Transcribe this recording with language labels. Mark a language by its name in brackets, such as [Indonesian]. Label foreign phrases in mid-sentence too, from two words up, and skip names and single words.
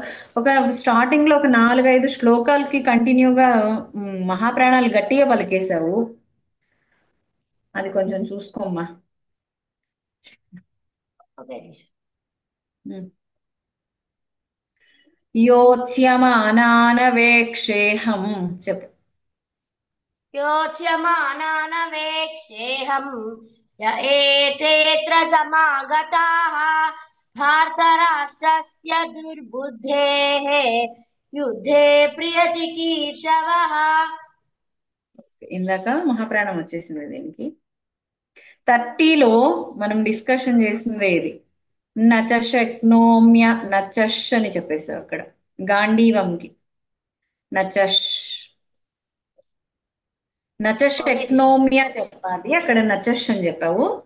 [Telugu] ఒక స్టార్టింగ్ లో ఒక 4-5 శ్లోకాలకి కంటిన్యూగా మహాప్రాణాలు గట్టిగా పలికేశావు. అది కొంచెం చూసుకోమ్మా. యోత్స్యమానానవేక్షేహం చెప్పు. [Sanskrit] योत्स्यमानानवेक्षेऽहं य एतेऽत्र समागताः भारतराष्ट्रस्य दुर्बुद्धेः युद्धे प्रियचिकीर्षवः. [Telugu] ఇందాక మహాప్రాణం వచ్చేసింది దీనికి. 30లో మనం డిస్కషన్ చేసింది ఇది. [Sanskrit] నచ శక్నోమ్య నచష్ [Telugu] అని చెప్పేసావు అక్కడ గాంధీవంకి. [Sanskrit] నచష్ నచ శక్నోమ్య [Telugu] చెప్పాలి, అక్కడ నచష్ అని చెప్పావు.